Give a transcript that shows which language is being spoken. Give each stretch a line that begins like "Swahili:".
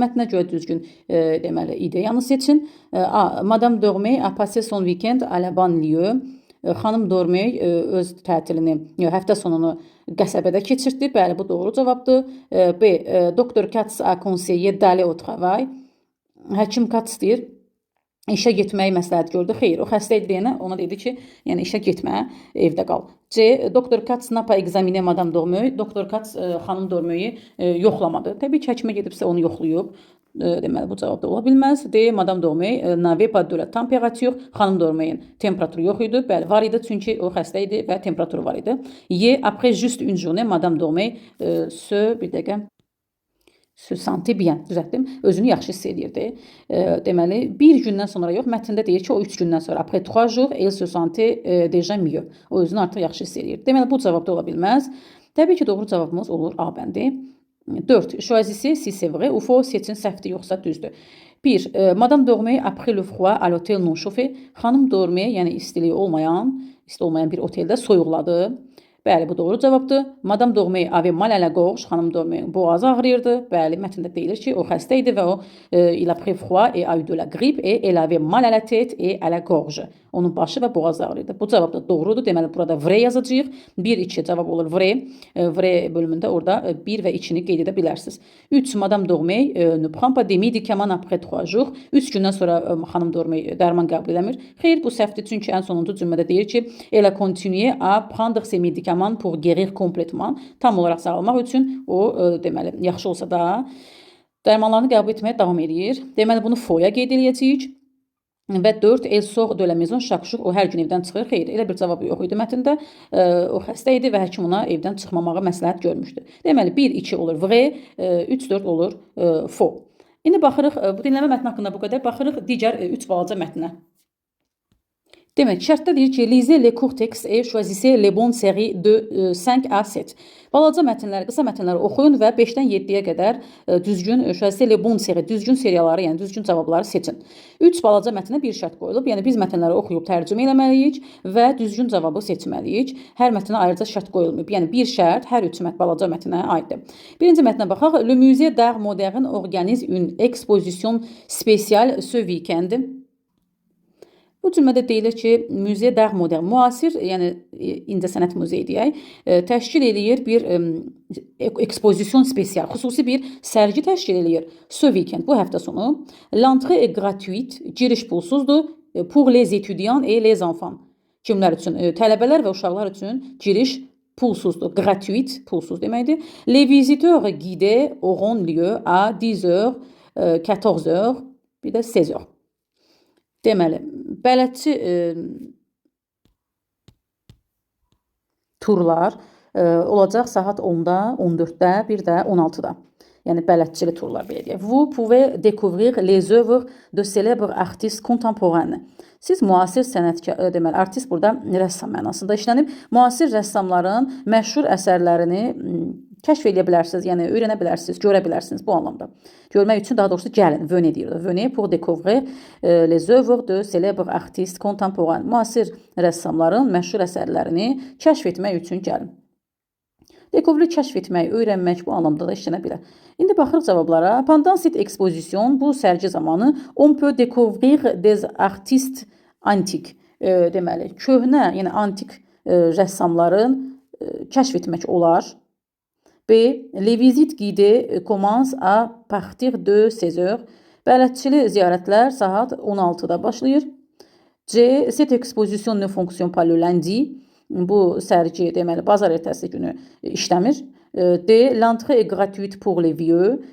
Azerbaijani: Mətnə görə düzgün deməli ideyanı seçin. A.
French: Madame Dormey a passé son week-end à la banlieue.
Azerbaijani: Xanım Dormey öz tətilini, həftə sonunu qəsəbədə keçirdi. Bəli, bu doğru cavabdır. B.
French: Doktor Katz a conseillé d'aller au travail.
Azerbaijani: Həkim Katz deyir İşə getməyi məsləhət gördü. Xeyr, o xəstə idi deyənə ona dedi ki, yəni işə getmə, evdə qal. C.
French: Doktor Katz n'a pas examiné Madame Dormeuil.
Azerbaijani: Doktor Katz xanım Dormeuil yoxlamadı. Təbii ki, həkimə gedibsə onu yoxlayıb. Deməli, bu cavab da ola bilməz. D.
French: Madame Dormeuil n'avait pas de la température.
Azerbaijani: Xanım Dormeuil'in temperaturu yox idi. Bəli, var idi çünki o xəstə idi və temperaturu var idi. Y.
French: Après juste une journée, Madame Dormeuil
Azerbaijani: bir dəqiqə
French: se sentait bien,
Azerbaijani: düzəltdim. Özünü yaxşı hiss edirdi. Deməli, bir gündən sonra yox, mətndə deyir ki, o 3 gündən sonra.
French: Après 3 jours, elle se sentait déjà mieux.
Azerbaijani: O özünü artıq yaxşı hiss edirdi. Deməli, bu cavab da ola bilməz. Təbii ki, doğru cavabımız olur A bəndi. 4.
French: Choisissez si c'est vrai ou faux,
Azerbaijani: seçin səhvdir yoxsa düzdür.
French: 1. Madame Dormeuil après le froid à l'hôtel non chauffé.
Azerbaijani: Xanım Dormeuil, yəni isti olmayan bir oteldə soyuqladı. Bəli, bu doğru cavabdır.
French: Madame Dormeuil avait mal à la gorge.
Azerbaijani: Xanım Dormeuil boğazı ağrıyırdı. Bəli, mətndə deyilir ki, o xəstə idi və o
French: il a pris froid et a eu de la grippe et elle avait mal à la tête et à la gorge.
Azerbaijani: Onun başı və boğazı ağrıyırdı. Bu cavab da doğrudur. Deməli, burada vrai yazacağıq. 1-2 cavab olur vrai. Vrai bölümündə orada 1 və 2-ni qeyd edə bilərsiniz. 3.
French: Madame Dormeuil ne prend pas des médicaments après 3 jours.
Azerbaijani: 3 gündən sonra xanım Dormeuil dərman qəbul eləmir. Xeyr, bu səhvdir. Çünki ən sonuncu cümlədə deyir ki,
French: elle a continué à prendre ses médicaments pour guérir complètement.
Azerbaijani: Tam olaraq sağalmaq üçün o deməli yaxşı olsa da dərmanlarını qəbul etməyə davam edir. Deməli bunu foya qeyd eləyəcəyik. Və 4.
French: Elle sort de la maison chaque jour.
Azerbaijani: O hər gün evdən çıxır. Xeyr, elə bir cavab yox idi mətndə. O xəstə idi və həkim ona evdən çıxmamağı məsləhət görmüşdü. Deməli 1-2 olur vrai, 3-4 olur faux. İndi baxırıq bu dinləmə mətni haqqında bu qədər. Baxırıq digər 3 balaca mətnə. Demək, şərtdə deyir ki,
French: lisez les courts textes et choisissez les bonnes séries de 5 à 7.
Azerbaijani: Balaca mətnləri, qısa mətnləri oxuyun və 5-dən 7-yə qədər düzgün
French: choisissez les bonnes séries,
Azerbaijani: düzgün seriyaları, yəni düzgün cavabları seçin. 3 balaca mətnə bir şərt qoyulub. Yəni biz mətnləri oxuyub tərcümə etməliyik və düzgün cavabı seçməliyik. Hər mətnə ayrıca şərt qoyulmayıb. Yəni bir şərt hər 3 balaca mətnə aiddir. Birinci mətnə baxaq.
French: Le musée d'art moderne organise une exposition spéciale ce week-end.
Azerbaijani: Bu cümlədə deyilir ki, Musée d'Art Moderne, müasir, yəni incəsənət muzeyi deyək, təşkil eləyir bir ekspozisyon spesial, xüsusi bir sərgi təşkil eləyir.
French: Ce weekend,
Azerbaijani: bu həftə sonu.
French: L'entrée est gratuite,
Azerbaijani: giriş pulsuzdur,
French: pour les étudiants et les enfants.
Azerbaijani: Kimlər üçün? Tələbələr və uşaqlar üçün giriş pulsuzdur. Gratuit, pulsuz deməkdir.
French: Les visiteurs guidés auront lieu à 10h, 14h,
Azerbaijani: bir də
French: 16h.
Azerbaijani: Deməli, bələdçi turlar olacaq saat 10-da, 14-də, bir də 16-da. Yəni bələdçili turlar belə deyək.
French: Vous pouvez découvrir les œuvres de célèbres artistes contemporains.
Azerbaijani: Siz müasir sənətkar, deməli, artist burada rəssam mənasında işlənib. Müasir rəssamların məşhur əsərlərini kəşf edə bilərsiniz, yəni öyrənə bilərsiniz, görə bilərsiniz bu anlamda. Görmək üçün daha doğrusu gəlin, venez deyir.
French: Venez pour découvrir les œuvres de célèbres artistes contemporains.
Azerbaijani: Müasir rəssamların məşhur əsərlərini kəşf etmək üçün gəlin. Découvrir kəşf etmək, öyrənmək bu anlamda da işlənə bilər. İndi baxırıq cavablara.
French: Pendant cette exposition,
Azerbaijani: bu sərgi zamanı,
French: on peut découvrir des artistes antiques.
Azerbaijani: Deməli, köhnə, yəni antik rəssamların kəşf etmək olar. B.
French: Les visites guidées commencent à partir de 16h.
Azerbaijani: Bələdçili ziyarətlər saat 16-da başlayır. C.
French: Cette exposition ne fonctionne pas le lundi.
Azerbaijani: Bu sərgi deməli bazar ertəsi günü işləmir. D.
French: L'entrée est gratuite pour les vieux.